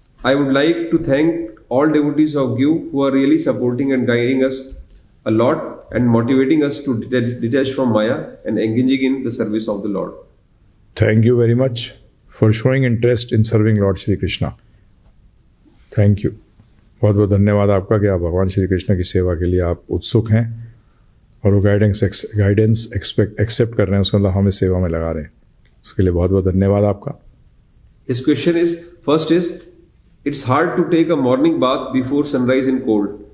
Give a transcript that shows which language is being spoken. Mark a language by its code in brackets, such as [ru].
[en] I would like to thank all devotees of GIV who are really supporting and guiding us a lot and motivating us to detach from Maya and engaging in the service of the Lord. Thank you very much for showing interest in serving Lord Shri Krishna. Thank you. [hi] बहुत बहुत धन्यवाद आपका कि आप भगवान श्री कृष्ण की सेवा के लिए आप उत्सुक हैं और वो गाइडेंस एक्सेप्ट कर रहे हैं, उसका मतलब हमें सेवा में लगा रहे हैं. उसके लिए बहुत बहुत धन्यवाद आपका. [en] His question is, first is, it's hard to take a morning bath before sunrise in cold.